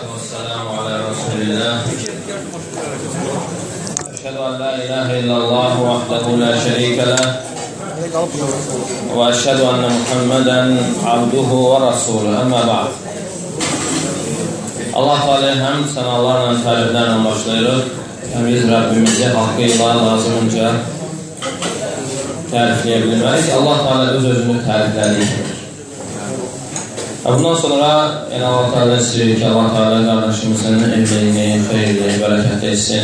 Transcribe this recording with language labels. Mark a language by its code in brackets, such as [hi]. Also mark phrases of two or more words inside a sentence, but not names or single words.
[ar] والسلام على رسول الله أشهد أن لا إله إلا الله وحده لا شريك له وأشهد أن محمدا عبده ورسوله أما بعد [az] Allah Teala həm sənalarla, təriflərlə başlayırıq. Həm biz Rəbbimizi haqqı ilə lazımınca tərifləyə bilmərik. Allah Teala öz-özünü təriflədik. Bundan sonra Allah Teala istəyirik ki, Allah Teala qardaşımızın evliliğini, xeyirliyi, bərəkət etsin.